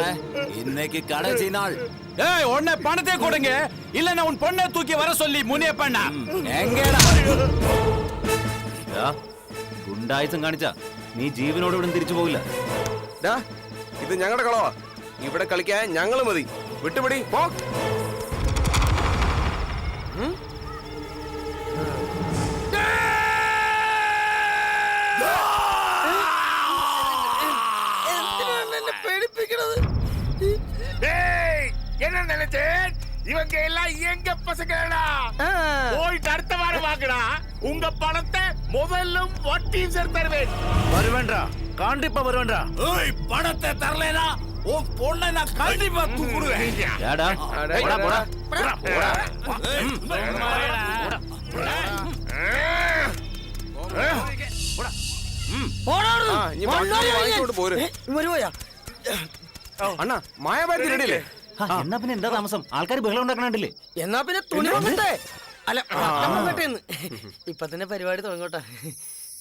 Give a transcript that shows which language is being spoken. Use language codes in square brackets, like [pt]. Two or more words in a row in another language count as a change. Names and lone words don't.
[ta] இன்னைக்கு கடைசி நாள். ஏய் உன்னை பணத்தை கொடுங்க, இல்லன்னா உன் பொண்ணை தூக்கி வர சொல்லி முனியப்பண்ணா. [ml] എങ്കേടാ ഗുണ്ടായുസം കാണിച്ച നീ ജീവനോട് ഇവിടെ തിരിച്ചു പോകില്ല. ഇത് ഞങ്ങളുടെ കളവാ. ഇവിടെ കളിക്കാൻ ഞങ്ങൾ മതി. വിട്ടുപിടി പോ. [ta] என்ன நினைச்சேன்? இவங்க எல்லாம் எங்க பசங்களா? போயிட்டு அடுத்த வாரம் வாங்கடா. உங்க பணத்தை முதல்லும் வட்டியும் சேர்த்து தருவேன். வருவேன்றா, கண்டிப்பா வருவேன்றா. ஏய் பணத்தை தரலைனா உன் பொண்ணை நான் கண்டிப்பா தூக்குடுவேன். ஏடா போடா போடா போடா. [ml] അണ്ണാ മായാബാരി റെഡിയല്ലേ? എന്നാ പിന്നെ എന്താ താമസം? ആൾക്കാർ ബഹളം ഉണ്ടാക്കണില്ലേ? എന്നാ പിന്നെ തുണി വന്നിട്ടേ. അല്ല ഇപ്പൊ തന്നെ പരിപാടി തുടങ്ങോട്ടെ.